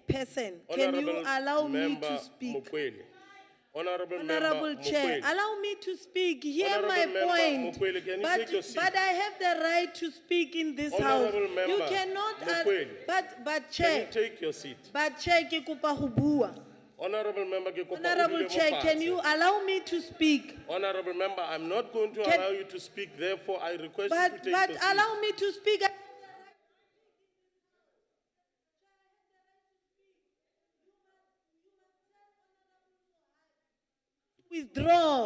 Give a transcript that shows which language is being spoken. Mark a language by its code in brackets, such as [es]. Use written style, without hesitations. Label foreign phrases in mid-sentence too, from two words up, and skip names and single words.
[en] Chairperson, can you Honorable allow me Member to speak? Mukweli. Honorable Honorable Member Chair, Mukweli. allow me to speak. Hear Honorable my Member point. Mukweli, can you But, take your seat? but I have the right to speak in this Honorable house. Member You cannot. Mukweli, But Can Chair, you take your seat? but Chair, [st] ke kopa ho bua. [en] Honorable Member, [st] ke kopa o [en] Honorable [st] dule mo [en] Chair, can [st] fatshe. [en] you allow me to speak? Honorable Member, I'm not going to Can- allow you to speak, therefore I request you But to take but your seat. allow me to speak. Withdraw.